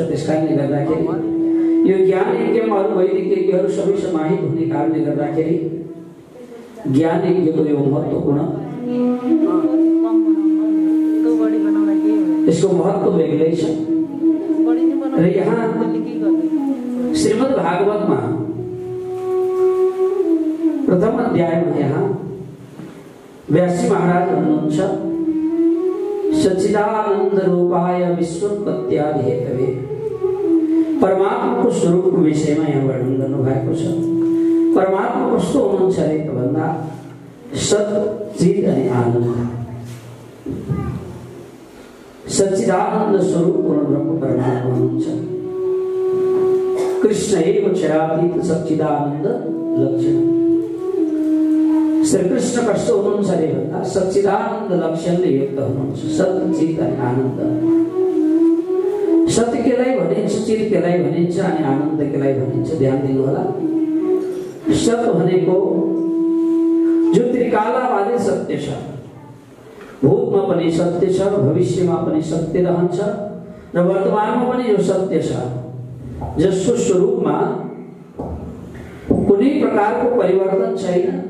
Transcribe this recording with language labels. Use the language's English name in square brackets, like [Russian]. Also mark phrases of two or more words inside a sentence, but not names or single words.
[Nepali] त्यसकारणले गर्दाखेरि यो ज्ञान यज्ञमा अरू वैदिक यज्ञहरू सबै समाहित हुने कारणले गर्दाखेरि ज्ञान यज्ञको यो महत्त्वपूर्ण, यसको महत्त्व बेग्लै छ। र यहाँ श्रीमद् भागवतमा प्रथम अध्यायमा यहाँ व्यासी महाराज भन्नुहुन्छ, [Sanskrit] सच्चिदानंद रूपाय विश्वोत्पत्त्यादि हेतवे। [Nepali] परमात्माको स्वरूपको विषयमा यहाँ वर्णन गर्नु भएको छ। परमात्मा कस्तो हुनुहुन्छ अरे त भन्दा सत, चित अनि आनन्द, सच्चिदानंद स्वरूप पूर्ण ब्रह्म परमात्मा हुनुहुन्छ। [Sanskrit] कृष्ण एव क्षरातीत सच्चिदानंद लक्षण। [Nepali] श्री कृष्ण कस्तो हुनुहुन्छ अरे भन्दा सच्चिदानंद लक्षणले युक्त हुनुहुन्छ। सत, चित अनि आनन्द। सत्य केलाई भनिन्छ, चित केलाई भनिन्छ अनि आनन्द केलाई भनिन्छ, ध्यान दिनु होला। सत भनेको जो त्रिकालवादी सत्य छ, भूतमा पनि सत्य छ, भविष्यमा पनि सत्य रहन्छ र वर्तमानमा पनि जो सत्य छ, जसको स्वरूपमा कुनै प्रकारको परिवर्तन छैन।